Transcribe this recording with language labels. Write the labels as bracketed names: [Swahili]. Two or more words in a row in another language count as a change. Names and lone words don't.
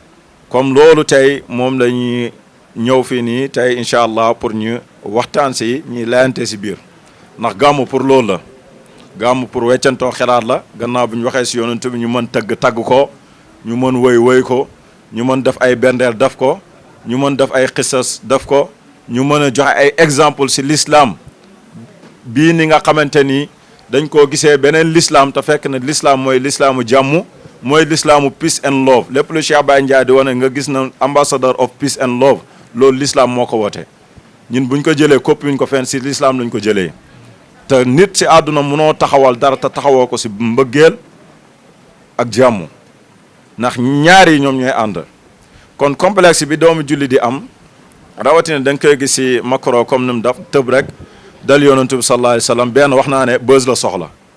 [Wolof] jural comme loolu tey moom lañuy ñëw fii nii tey [Arabic] إن شاء الله [Wolof] pour ñu waxtaan si ñi layante si biir ndax gàmmu pour loolu la gàmmu pour weccantoo xelaat la gannaaw bi ñu waxee si yonent bi ñu mën tagg ko ñu mën woy ko ñu mën def ay bendeel def ko ñu mën def ay xisas def ko ñu mën a joxe ay exemple si l'islam bii ni nga xamante ni dañ koo gisee beneen l'islam te fekk na l'islam mooy l'islaamu jàmm mooy l'islaamu [English] peace and love [Wolof] lépp lu Cheikh Baye Ndiaye di wane nga gis na [English] ambassador of peace and love [Wolof] loolu l'islam moo ko woote ñun buñ ko jëlee coppi wuñ ko fenn si l'islam lañ ko jëlee te nit si àdduna munoo taxawal dara te taxawoo ko si mbëggeel ak jàmm ndax ñaar yi ñoom ñooy ànd kon complexe bi doomu julli di am rawatina da nga koy gis si Macron comme ni mu def tëb rek dal yonantu bi [Arabic] صلى الله عليه وسلم [Wolof] benn wax naa ne buzz la soxla